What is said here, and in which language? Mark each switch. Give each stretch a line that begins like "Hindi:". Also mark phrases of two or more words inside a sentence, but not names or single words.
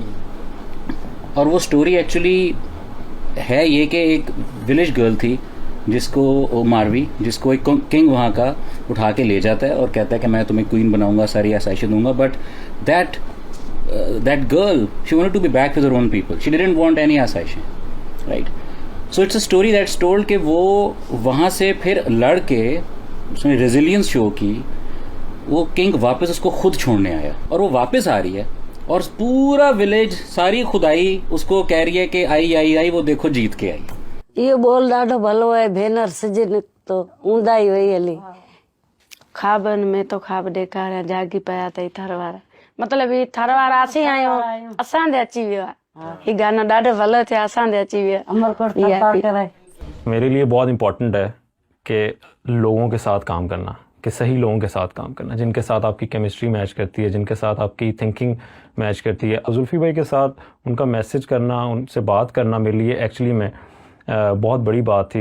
Urdu: اور وہ
English: story actually
Urdu: ہے یہ کہ ایک
English: village girl
Urdu: تھی جس کو ماروی جس کو ایک کنگ وہاں کا اٹھا کے لے جاتا ہے اور کہتا ہے کہ میں تمہیں کوئین بناؤں گا ساری آسائشیں دوں گا
English: but that girl she wanted to be back with her own people she didn't want any آسائشیں right so it's a story that's told
Urdu: کہ وہ وہاں سے پھر لڑ کے اس نے
English: resilience show
Urdu: کی وہ کنگ واپس اس کو خود چھوڑنے آیا اور وہ واپس آ رہی ہے اور پورا ولیج ساری خدائی اس کو کہہ رہی ہے کہ آئی آئی آئی وہ دیکھو جیت کے آئی
Sindhi: इहो बोल ॾाढो भलो आहे भेनर सिज निकितो ऊंधा ई वई हली ख़्वाबनि में तो ख़्वाब ॾेखारिया जागी पिया अथई थर वारा मतिलबु हीउ थर वारा असीं आहियूं असां ॾे अची वियो आहे हीउ गानो ॾाढो भलो थियो असां ॾे अची वियो
Urdu: میرے لیے بہت امپورٹنٹ ہے کہ لوگوں کے ساتھ کام کرنا کہ صحیح لوگوں کے ساتھ کام کرنا جن کے ساتھ آپ کی
English: chemistry match
Urdu: کرتی ہے جن کے ساتھ آپ کی
English: thinking match
Urdu: کرتی ہے زلفی بھائی کے ساتھ ان کا میسج کرنا ان سے بات کرنا میرے لیے ایکچوئلی میں بہت بڑی بات تھی